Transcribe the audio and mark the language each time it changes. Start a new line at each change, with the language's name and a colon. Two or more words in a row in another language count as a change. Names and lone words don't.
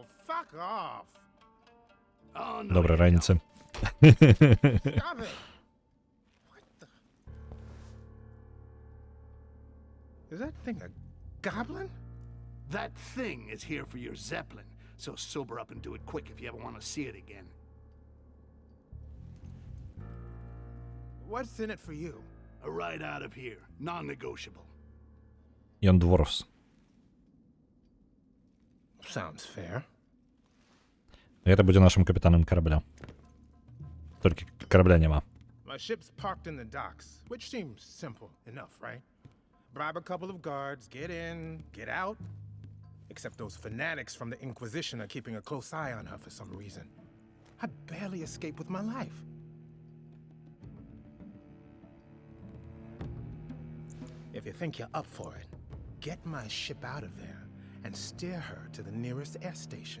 English: Fuck off. Oh, no.
Belarusian: Доброй раніцы.
English: Stop it. What the? Is that thing a goblin? That thing is here for your Zeppelin, so sober up and do it quick if you ever want to see it again. What's in it for you? A ride out of here, non-negotiable.
Belarusian: Ён дворфс.
English: Sounds fair.
Belarusian: Гэта будзе нашым капітанам карабля. Толькі карабля няма.
English: My ship's parked in the docks, which seems simple enough, right? Bribe a couple of guards, get in, get out. Except those fanatics from the Inquisition are keeping a close eye on her for some reason. I barely escaped with my life. If you think you're up for it, get my ship out of there and steer her to the nearest air station.